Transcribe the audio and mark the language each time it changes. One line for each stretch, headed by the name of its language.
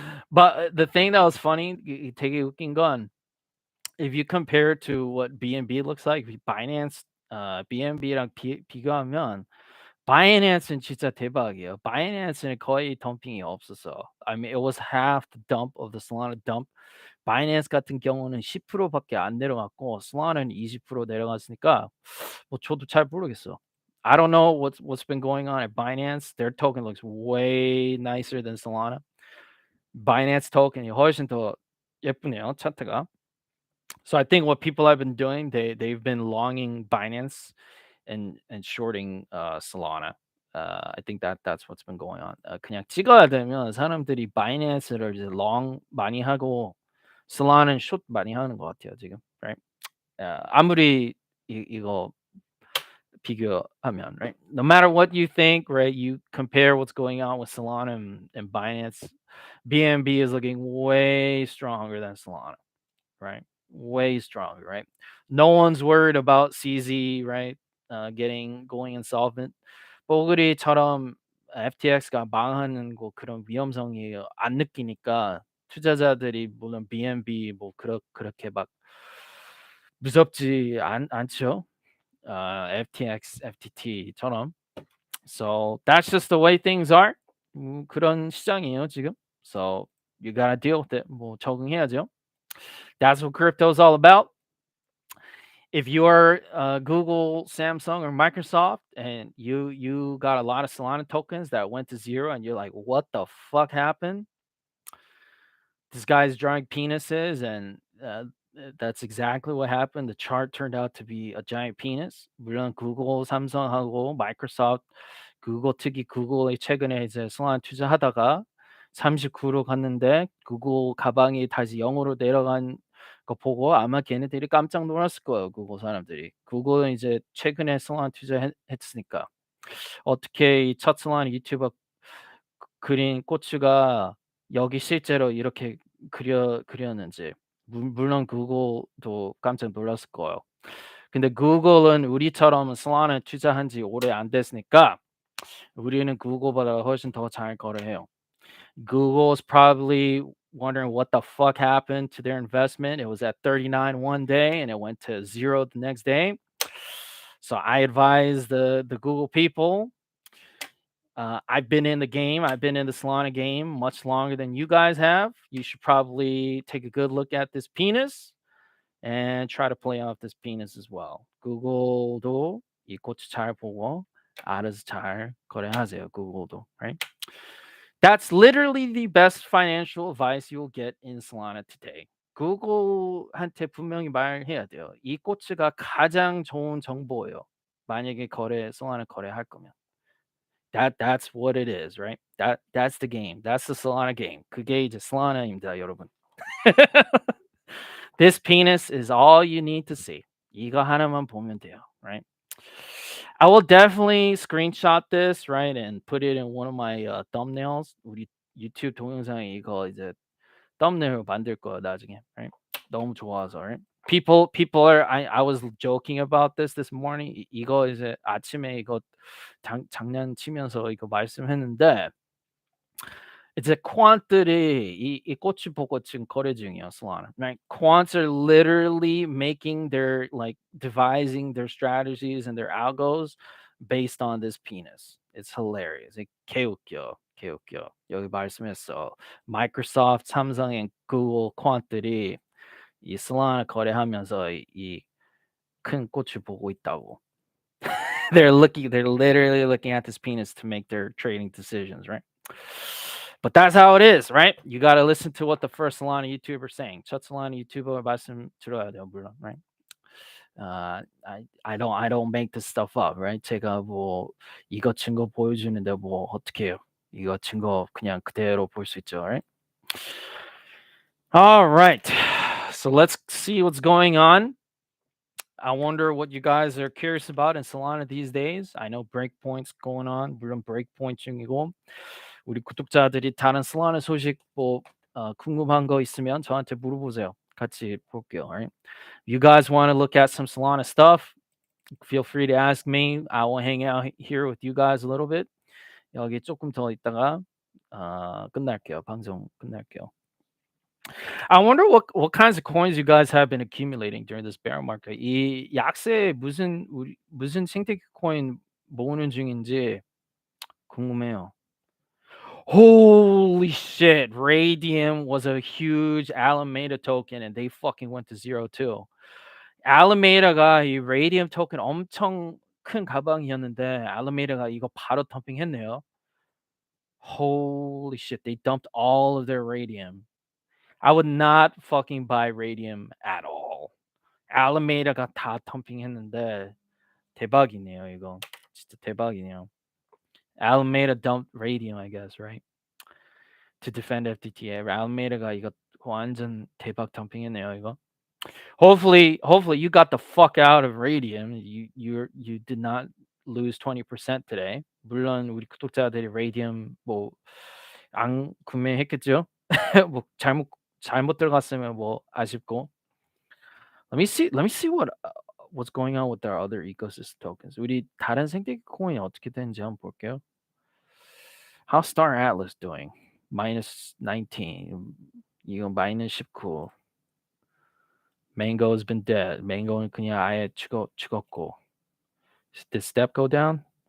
English: But the thing that was funny,
Korean: 되게 웃긴 건
English: if you compare it to what BNB looks like, Binance
Korean: BNB랑 비교하면 바이낸스는 진짜 대박이에요. 바이낸스는 거의 덤핑이 없었어.
English: I mean, it was half the dump of the Solana dump.
Korean: 바이낸스 같은 경우는 10%밖에 안 내려갔고 Solana는 20% 내려갔으니까 뭐 저도 잘 모르겠어.
English: I don't know what's been going on at Binance. Their token looks way nicer than Solana.
Korean: Binance token이 훨씬 더 예쁘네요, 차트가.
English: So I think what people have been doing, they've been longing Binance and shorting Solana. I think that's what's been going on.
Korean: 그냥 찍어야 되면 사람들이 바이낸스를 이제 long 많이 하고 Solana는 short 많이 하는 것 같아요 지금.
English: Right?
Korean: 아무리 이거 비교하면,
English: right? No matter what you think, right? You compare what's going on with Solana and Binance. BNB is looking way stronger than Solana, right? Way stronger, right? No one's worried about CZ, right? Going insolvent.
Korean: 뽀글이처럼 FTX가 망하는 거 그런 위험성이 안 느끼니까 투자자들이 물론 BNB 뭐 그렇게 막 무섭지 않죠. FTX, FTT처럼.
English: So that's just the way things are.
Korean: 그런 시장이에요 지금.
English: So you gotta deal with it.
Korean: 뭐 적응해야죠.
English: That's what crypto is all about. If you're Google, Samsung, or Microsoft, and you got a lot of Solana tokens that went to zero, and you're like, "What the fuck happened?" This guy's drawing penises, and that's exactly what happened. The chart turned out to be a giant penis.
Korean: 물론 Google, 삼성하고 Microsoft, 구글 특히 구글이 최근에 이제 Solana 투자하다가 39로 갔는데 구글 가방이 다시 0으로 내려간 거 보고 아마 걔네들이 깜짝 놀랐을 거예요. 구글 사람들이. 구글은 이제 최근에 Solana 투자했으니까. 어떻게 이 첫 Solana 유튜버 그린 꼬추가 여기 실제로 이렇게 그렸는지. 물론 구글도 깜짝 놀랐을 거예요. 근데 구글은 우리처럼 Solana 투자한 지 오래 안 됐으니까 우리는 구글보다 훨씬 더 잘 거래해요.
English: Google's probably wondering what the fuck happened to their investment. It was at 39 one day and it went to zero the next day. So I advise the Google people. I've been in the game. I've been in the Solana game much longer than you guys have. You should probably take a good look at this penis and try to play off this penis as well.
Korean: Google도 이 꽃을 잘 보고 알아서 잘 거래하세요. Google도,
English: right? That's literally the best financial advice you'll get in Solana today.
Korean: 구글한테 분명히 말해야 돼요. 이 꼬치가 가장 좋은 정보예요. 만약에 Solana 거래할 거면.
English: That's what it is, right? That's the game. That's the Solana game.
Korean: 그게 이제 Solana입니다, 여러분.
English: This penis is all you need to see.
Korean: 이거 하나만 보면 돼요,
English: right? I will definitely screenshot this, right, and put it in one of my thumbnails.
Korean: 우리 유튜브 동영상에 이거 이제 thumbnail 만들 거야 나중에,
English: right?
Korean: 너무 좋아서,
English: right? People are. I was joking about this morning.
Korean: 이거 이제 아침에 이거 장난치면서 이거 말씀했는데. 이제 quant들이 이 꼬치 보고 지금 거래 중이에요, Solana.
English: Right? Quants are literally making their devising their strategies and their algos based on this penis. It's hilarious.
Korean: 개웃겨. 개웃겨. 여기 말씀했어. 마이크로소프트, 삼성, and Google 퀀들이 이 솔라나 거래하면서 이 큰 꽃을 보고 있다고.
English: They're literally looking at this penis to make their trading decisions, right? But that's how it is, right? You got to listen to what the first Solana YouTuber is saying.
Korean: 첫 Solana YouTuber 말씀 들어야 돼요, 물론,
English: right? I don't make this stuff up, right?
Korean: 제가 뭐 이거 증거 보여주는데 뭐 어떻게 해요? 이거 증거 그냥 그대로 볼 수 있죠,
English: right? All right. So let's see what's going on. I wonder what you guys are curious about in Solana these days. I know breakpoints going on.
Korean: 물론 breakpoint 중이고 우리 구독자들이 다른 Solana 소식 뭐 궁금한 거 있으면 저한테 물어보세요. 같이 볼게요.
English: Right? You guys want to look at some Solana stuff? Feel free to ask me. I will hang out here with you guys a little bit.
Korean: 여기 조금 더 있다가 끝날게요. 방송 끝날게요.
English: I wonder what kinds of coins you guys have been accumulating during this bear market.
Korean: 이 약세 무슨 생태계 코인 모으는 중인지 궁금해요.
English: Holy shit! Radium was a huge Alameda token, and they fucking went to zero too.
Korean: Alameda가 이 Radium token 엄청 큰 가방이었는데 Alameda가 이거 바로 덤핑했네요.
English: Holy shit! They dumped all of their Radium. I would not fucking buy Radium at all.
Korean: Alameda가 다 덤핑했는데 대박이네요 이거. 진짜 대박이네요.
English: Alameda dumped Radium, I guess, right? To defend FTT.
Korean: Alameda가 이거 완전 대박 덤핑했네요 이거.
English: Hopefully you got the fuck out of Radium. You did not lose 20% today.
Korean: 물론 우리 구독자들이 Radium 뭐 안 구매했겠죠? 뭐 잘못 들어갔으면 뭐 아쉽고.
English: Let me see what's going on with our other ecosystem tokens.
Korean: 우리 다른 생태계 코인이 어떻게 되는지 한번 볼게요.
English: How's Star Atlas doing? -19.
Korean: 이거
English: -19. Mango has been dead.
Korean: Mango는 그냥 아예 죽었고.
English: Did Step go down?